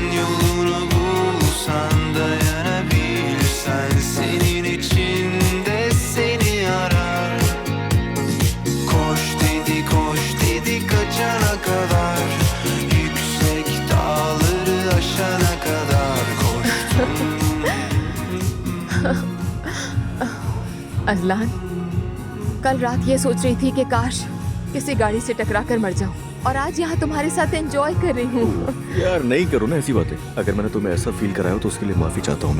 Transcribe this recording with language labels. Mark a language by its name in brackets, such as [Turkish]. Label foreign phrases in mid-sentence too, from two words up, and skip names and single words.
[Turkish] Yolunu bulsan, dayanabilsen, senin içinde seni arar. Koş dedi kaçana kadar, yüksek dağları aşana kadar koştum. [Hindi] अजलान, कल रात ये सोच रही थी कि काश किसी गाड़ी से टकरा कर मर जाऊं, और आज यहाँ तुम्हारे साथ एंजॉय कर रही हूँ। यार नहीं करो ना ऐसी बातें। अगर मैंने तुम्हें ऐसा फील कराया हो तो उसके लिए माफी चाहता हूँ मैं।